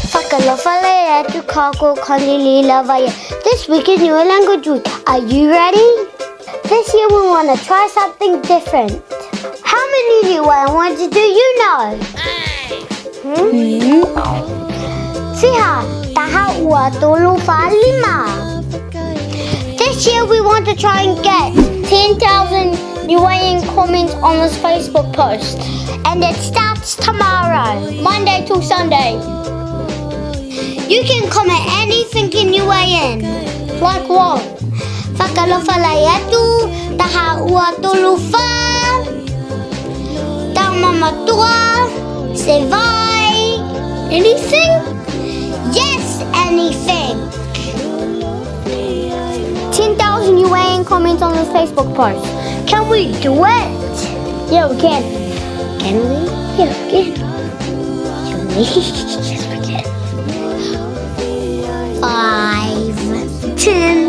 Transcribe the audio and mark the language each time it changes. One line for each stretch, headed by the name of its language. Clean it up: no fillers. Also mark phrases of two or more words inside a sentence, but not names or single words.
Niuean: Fakalofa leatu kako Koni-Leigh Liuvaie.
English: This week is Niue Language Week. Are you ready? This year we want to try something different. How many Niue languages do you know?
Niuean: Fiha, taha ua tolu fa lima.
English: This year we want to try and get 10,000 Niuean comments on this Facebook post. And it starts tomorrow, Monday till Sunday. You can comment anything in Niuean. Like what?
Niuean: Fakalofa leatu, taha ua tolu fa, tamamatua, se vai.
English: Anything? Yes, anything. 10,000 Niuean comments on this Facebook post. Can we do it? Yeah, we can. Can we? Yeah, we can. Can we? Yes, we can. 5, 10.